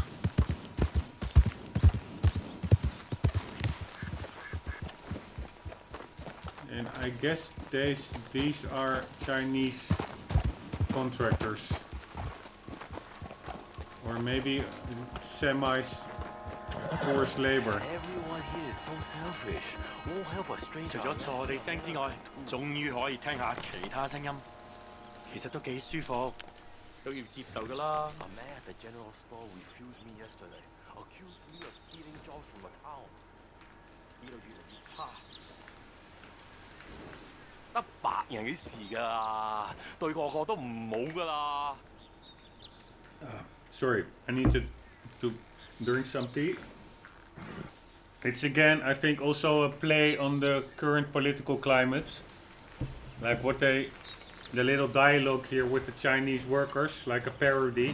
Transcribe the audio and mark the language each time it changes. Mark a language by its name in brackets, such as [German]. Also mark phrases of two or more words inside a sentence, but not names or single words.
[English] And I guess these are Chinese contractors. Or maybe semi-forced labor. Everyone here is so selfish. Won't help a stranger. [Cantonese] 除咗坐我哋聲之外，終於可以聽下其他聲音，其實都幾舒服，都要接受㗎啦。 [English] A man at the general store refused me yesterday, accused me of stealing jobs from the town. [Cantonese] 呢度越嚟越差。得白人嘅事㗎，對個個都唔好㗎啦。 [English] Sorry, I need to drink some tea. It's again, I think, also a play on the current political climate. Like what the little dialogue here with the Chinese workers, like a parody.